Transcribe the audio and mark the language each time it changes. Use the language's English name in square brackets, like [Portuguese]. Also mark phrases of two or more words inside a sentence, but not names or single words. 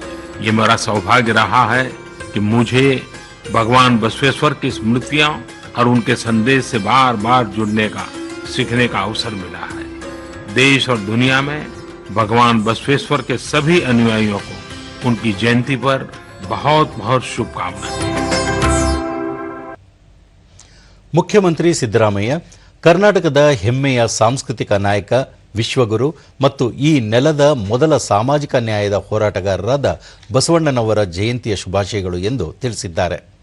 [Hindi] ये मेरा सौभाग्य रहा है कि मुझे भगवान बसवेश्वर की स्मृतियां और उनके संदेश से बार बार जुड़ने का, सीखने का अवसर मिला है. देश और दुनिया में भगवान बसवेश्वर के सभी अनुयायियों को उनकी जयंती पर बहुत बहुत शुभकामनाएं. [Kannada] ಮುಖ್ಯಮಂತ್ರಿ ಸಿದ್ದರಾಮಯ್ಯ ಕರ್ನಾಟಕದ ಹೆಮ್ಮೆಯ ಸಾಂಸ್ಕೃತಿಕ ನಾಯಕ, ವಿಶ್ವಗುರು ಮತ್ತು ಈ ನೆಲದ ಮೊದಲ ಸಾಮಾಜಿಕ ನ್ಯಾಯದ ಹೋರಾಟಗಾರರಾದ ಬಸವಣ್ಣನವರ ಜಯಂತಿಯ ಶುಭಾಶಯಗಳು ಎಂದು ತಿಳಿಸಿದ್ದಾರೆ.